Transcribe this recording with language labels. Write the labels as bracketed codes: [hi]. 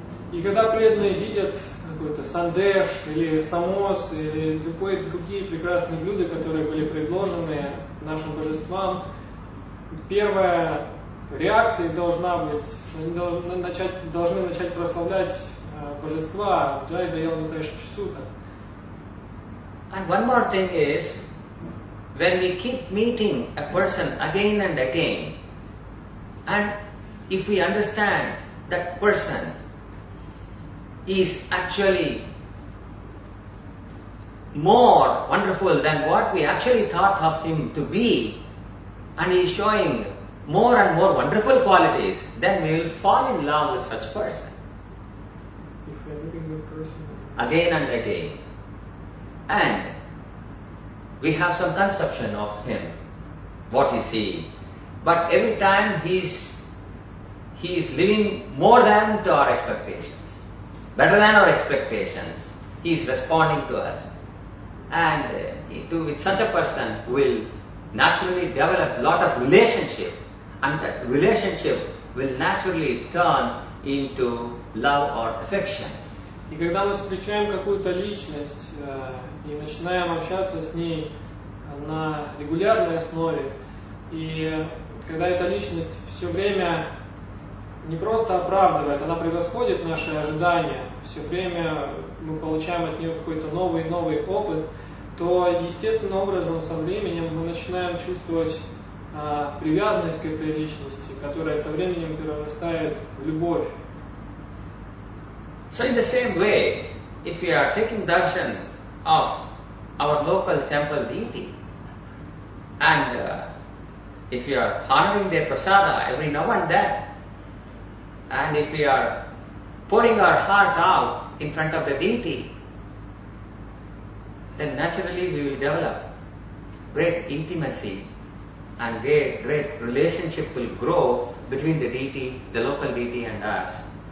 [ru] И когда преданные видят какой-то сандеш или самос или любые другие прекрасные блюда, которые были предложены нашим божествам, первая реакция должна быть, что они должны начать прославлять божества Джай Даял Нитай Шачсута. [en] And one more thing is, when we keep meeting a person again and again, and if we understand that person is actually more wonderful than what we actually thought of him to be, and he is showing more and more wonderful qualities, then we will fall in love with such person. If we are meeting that person Again and again. And we have some conception of him, what is he. But every time he is living more than to our expectations, better than our expectations. He is responding to us. And with such a person will naturally develop a lot of relationship, and that relationship will naturally turn into love or affection. [ru] И когда мы встречаем какую-то личность и начинаем общаться с ней на регулярной основе, и когда эта личность все время не просто оправдывает, она превосходит наши ожидания, все время мы получаем от нее какой-то новый опыт, то естественным образом со временем мы начинаем чувствовать привязанность к этой личности, которая со временем перерастает в любовь. [en] So in the same way, if we are taking darshan of our local temple deity, and if we are honoring their prasada every now and then, and if we are pouring our heart out in front of the deity, then naturally we will develop great intimacy, and great relationship will grow between the deity, the local deity and us.